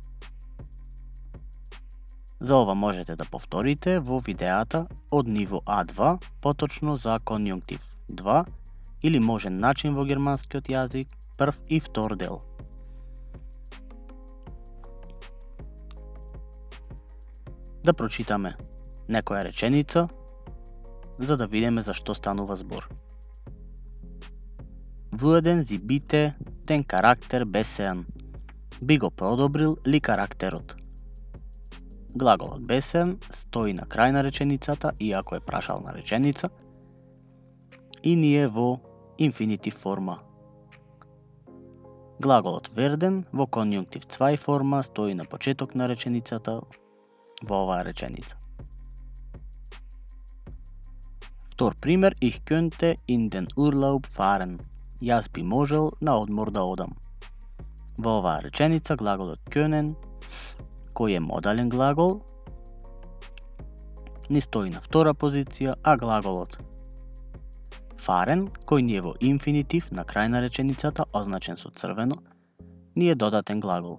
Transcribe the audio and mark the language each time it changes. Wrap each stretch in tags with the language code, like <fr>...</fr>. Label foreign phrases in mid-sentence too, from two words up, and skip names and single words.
<mk>За ова можете да повторите во видеата од ниво А2, поточно за конјунктив 2 или можен начин во германскиот јазик, прв и втор дел. Да прочитаме некоја реченица, за да видиме за што станува збор.</mk> <de>Wurden sie bitte den Charakter bessern?</de> <mk>Би го подобрил ли карактерот? Глаголот bessern стои на крај на реченицата, иако е прашална реченица, и ние во инфинитив форма. Глаголот werden во конјунктив 2 форма стои на почеток на реченицата во оваа реченица. Втор пример,</mk> <de>ich könnte in den Urlaub fahren.</de> <mk>Јас би можел на одмор да одам. Во оваа реченица глаголот können, кој е модален глагол, ни стои на втора позиција, а глаголот fahren, кој ни е во инфинитив на крај на реченицата, означен со црвено, ни е додатен глагол.</mk>